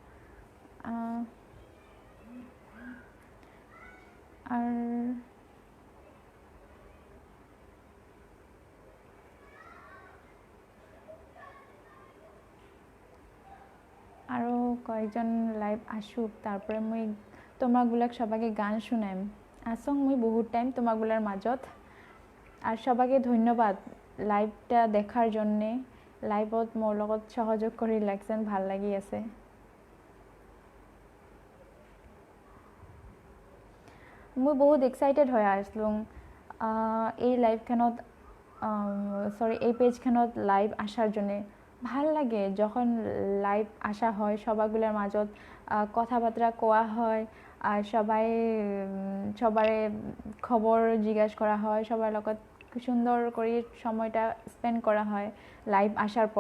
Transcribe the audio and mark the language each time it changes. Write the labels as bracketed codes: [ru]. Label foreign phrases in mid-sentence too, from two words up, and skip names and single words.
[rkt] আর আরও কয়েকজন লাইভ আসুক, তারপরে মুই তোমাগুলাক সবাইকে গান শুনাম। আসং মুই বহুত টাইম তোমাগুলার মাজত। আর সবাইকে ধন্যবাদ লাইভটা দেখার জন্যে। লাইভত মোর লগত সহযোগ করে লাগছেন, ভাল লাগি আছে। মই বহুত এক্সাইটেড হয়ে আসলুম এই লাইভখানত, সরি এই পেজখানত লাইভ আসার জন্যে। ভাল লাগে যখন লাইভ আসা হয়, সবাগুলার মাজত কথাবার্তা কোয়া হয়, আর সবারে খবর জিজ্ঞাসা করা হয়, সবার লগত সুন্দর করে সময়টা স্পেন্ড করা হয় লাইভ আসার পর।